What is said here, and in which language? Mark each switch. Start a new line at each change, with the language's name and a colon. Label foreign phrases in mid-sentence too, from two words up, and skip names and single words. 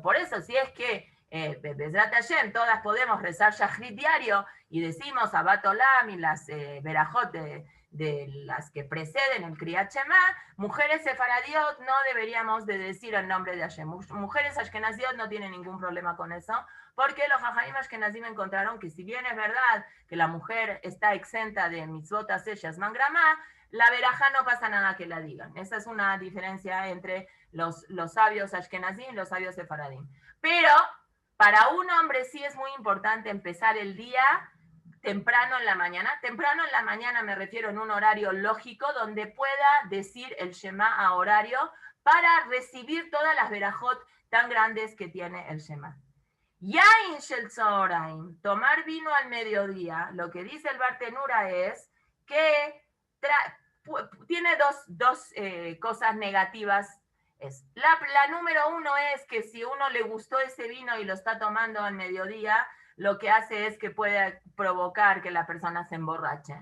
Spanish: Por eso, si es que
Hebrew: בעזרת השם,
Spanish: todas podemos rezar Shahrit diario y decimos
Hebrew: אהבת עולם
Spanish: y las Berajot de las que preceden el
Hebrew: קריאת שמע,
Spanish: mujeres sefaradiot no deberíamos de decir el nombre de Hashem. Mujeres ashkenaziot no tienen ningún problema con eso, porque los
Hebrew: חכמים אשכנזים
Spanish: encontraron que si bien es verdad que la mujer está exenta de
Hebrew: מצוות עשה שהזמן גרמא,
Spanish: la verajá no pasa nada que la digan. Esa es una diferencia entre los sabios ashkenazim y los sabios sefaradim. Pero para un hombre sí es muy importante empezar el día temprano en la mañana. Temprano en la mañana me refiero en un horario lógico donde pueda decir el Shema a horario para recibir todas las verajot tan grandes que tiene el Shema.
Hebrew: יין של צהריים,
Spanish: tomar vino al mediodía, lo que dice el Bartenura es que tiene dos cosas negativas La número uno es que si uno le gustó ese vino y lo está tomando al mediodía, lo que hace es que puede provocar que la persona se emborrache.